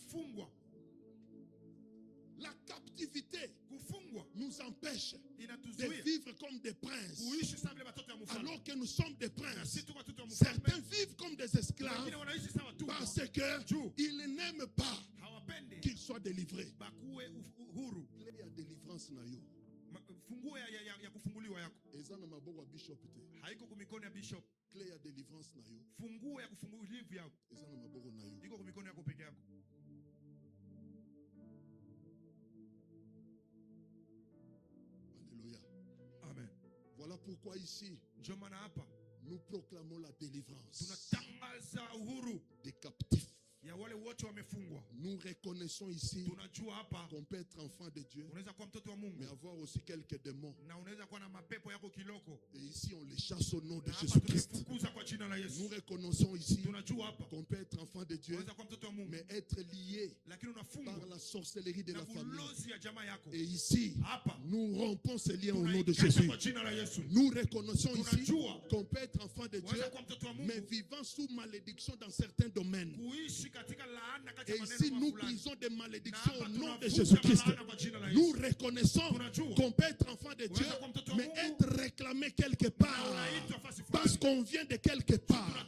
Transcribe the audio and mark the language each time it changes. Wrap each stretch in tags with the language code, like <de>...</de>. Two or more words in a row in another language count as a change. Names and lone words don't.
<fr>La captivité nous empêche de vivre comme des princes. Alors que nous sommes des princes, certains vivent comme des esclaves parce qu'ils n'aiment pas qu'ils soient délivrés. Il y a délivrance</fr> <ln>na yo.</ln> <sw>Funguo ya kufunguliwa yako</sw> <ln>ezana maboko wa bishop te</ln> <sw>haiko kumikono ya bishop.</sw> <ln>Clé ya délivrance na yo.</ln> <sw>Funguo ya kufunguliwa yako</sw> <ln>ezana maboko na yo.</ln> <sw>iko kumikono yako peke yako.</sw> <fr>Alléluia. Amen. Voilà pourquoi ici</fr> <sw>ndio maana hapa</sw> <fr>nous proclamons la délivrance.</fr> <sw>Tunatangaza uhuru</sw> <fr>des captifs.</fr> <sw>Ya wale wote wamefungwa.</sw> <fr>Nous reconnaissons ici</fr> <sw>tunajua hapa</sw> <fr>qu'on peut être enfant de Dieu,</fr> <sw>unaweza kuwa mtoto wa Mungu,</sw> <fr>mais avoir aussi quelques démons.</fr> <sw>Na unaweza kuwa na mapepo yako kiloko.</sw> <fr>Et ici on les chasse au nom de Jésus-Christ. Nous reconnaissons ici</fr> <sw>tunajua hapa</sw> <fr>qu'on peut être enfant de Dieu,</fr> <sw>unaweza kuwa mtoto wa Mungu,</sw> <fr>mais être lié</fr> <sw>lakini unafungwa</sw> <fr>par la sorcellerie de la famille.</fr> <sw>ya jamaa yako.</sw> <fr>Et ici</fr> <sw>hapa</sw> <fr>nous rompons ce lien au nom de Jésus. Nous reconnaissons ici qu'on peut être enfant de Dieu, mais vivant sous malédiction dans certains domaines. Et ici, nous brisons des malédictions au nom de Jésus-Christ. Nous reconnaissons qu'on peut être enfant de Dieu, mais être réclamé quelque part, parce qu'on vient de quelque part.</fr>